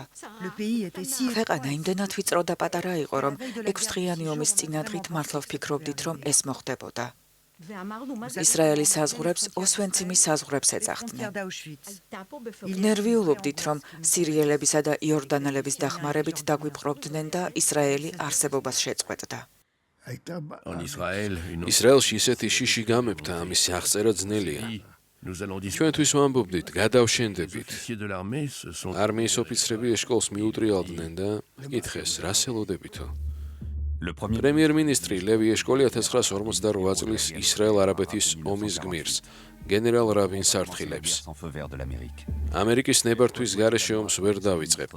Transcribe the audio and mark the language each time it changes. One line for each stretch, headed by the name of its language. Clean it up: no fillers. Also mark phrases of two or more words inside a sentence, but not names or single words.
Georgian: ქვეყანა იმდენად ვიწრო და პატარა იყო, რომ 6 დღიანი ომის წინადღით მართლა ვფიქრობდით, რომ ეს მოხდებოდა. ისრაელის საზღვრებს ოსვენციმის საზღვრებს ეძახდნენ. ნერვიულობდით, რომ სირიელებისა და იორდანელების დახმარებით დაგვიპყრობდნენ და ისრაელი არსებობას შეწყვეტდა.
French: En Israël, une
Georgian: ისრაელში ისეთი შიში გამეფდა, ამის აღწერა ძნელია.
French: nous allons dire
Georgian: ჩვენთვის ვამბობდით, გადავშენდებით.
French: officiers de l'armée se sont
Georgian: არმიის ოფიცრები ეშკოლს მიუტრიალდნენ და კითხეს, რას ელოდებითო? პრემიერ-მინისტრი ლევი ეშკოლი 1948 წლის ისრაელ-არაბეთის ომის გმირს, გენერალ რაბინს არტყილებს. ამერიკის ნებართვის გარეშე ომს ვერ დავიწყებთ.